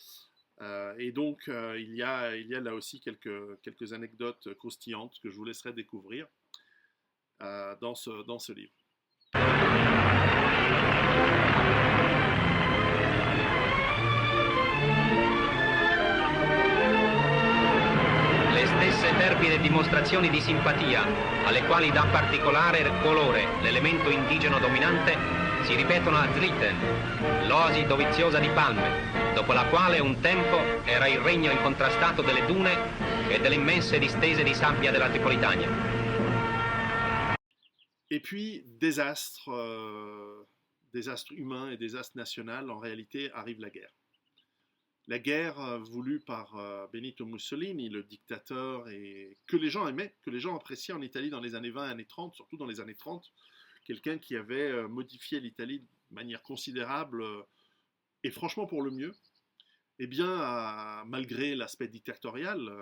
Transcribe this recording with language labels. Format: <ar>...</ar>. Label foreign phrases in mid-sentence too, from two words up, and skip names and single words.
<fr>Et donc il y a là aussi quelques anecdotes croustillantes que je vous laisserai découvrir dans ce livre.</fr> <it>Le stesse terpide dimostrazioni di simpatia, alle quali dà particolare colore l'elemento indigeno dominante, si ripetono a Zliten, l'oasi doviziosa di palme, dopo la quale un tempo era il regno incontrastato delle dune e delle immense distese di sabbia della Tripolitania.</it> <fr>Et puis, désastre humain et désastre national, en réalité, arrive la guerre. La guerre voulue par Benito Mussolini, le dictateur, et que les gens aimaient, que les gens appréciaient en Italie dans les années 20 et années 30, surtout dans les années 30, quelqu'un qui avait modifié l'Italie de manière considérable et franchement pour le mieux, eh bien, malgré l'aspect dictatorial,</fr>